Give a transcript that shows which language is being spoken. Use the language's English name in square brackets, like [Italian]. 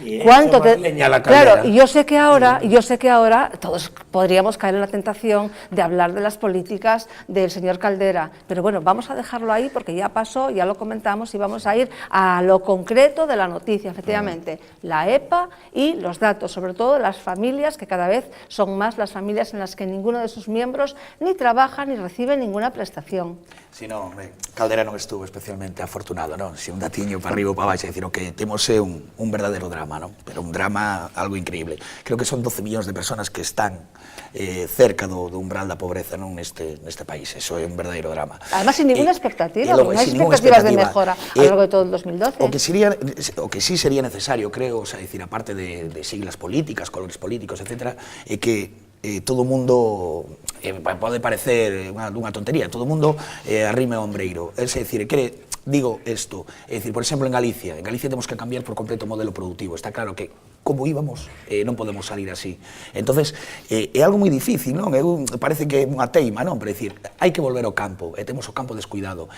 [Spanish] ¿Cuánto claro, y yo sé que ahora todos podríamos caer en la tentación de hablar de las políticas del señor Caldera, pero bueno, vamos a dejarlo ahí porque ya pasó, ya lo comentamos y vamos a ir a lo concreto de la noticia, efectivamente, la EPA y los datos, sobre todo de las familias, que cada vez son más las familias en las que ninguno de sus miembros ni trabaja ni recibe ninguna prestación. [Galician] Si non, Caldera non estuvo especialmente afortunado, non? Si un datiño para arriba ou para baixo, é dicir, o que temos é un verdadeiro drama, non? Pero un drama algo increíble. Creo que son 12 millóns de personas que están cerca do umbral da pobreza, non, neste país. Eso é un verdadeiro drama. [Spanish] Además, sin ninguna expectativa, porque non hai expectativas de mejora a lo largo de todo el 2012. [Galician] O que sí sería necesario, creo, o sea, decir, aparte de siglas políticas, colores políticos, etcétera, é que todo o mundo, pode parecer unha tontería, todo o mundo arrime o ombreiro, é dicir, digo isto, é dicir, por exemplo, en Galicia temos que cambiar por completo o modelo productivo, está claro que como íbamos, non podemos salir así. Entonces, é algo moi difícil, non? Parece que é unha teima, non? Pero é dicir, hai que volver ao campo, e temos o campo descuidado.